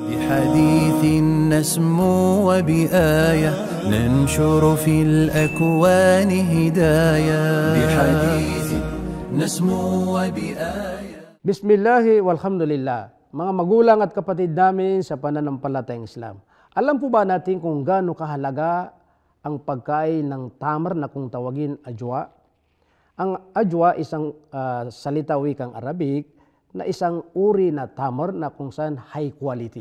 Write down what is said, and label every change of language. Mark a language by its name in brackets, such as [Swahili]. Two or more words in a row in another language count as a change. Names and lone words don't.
[Arabic] بحديث نسمو وبآية ننشر في الأكوان هدايا بحديث نسمو وبآية. بسم الله والحمد لله. [Filipino] Mga magulang at kapatid namin sa pananampalatayang Islam. Alam po ba natin kung gaano kahalaga ang pagkain ng tamar na kung tawagin ajwa? Ang ajwa isang salita wikang Arabic na isang uri na tamar na kung saan [English] high quality.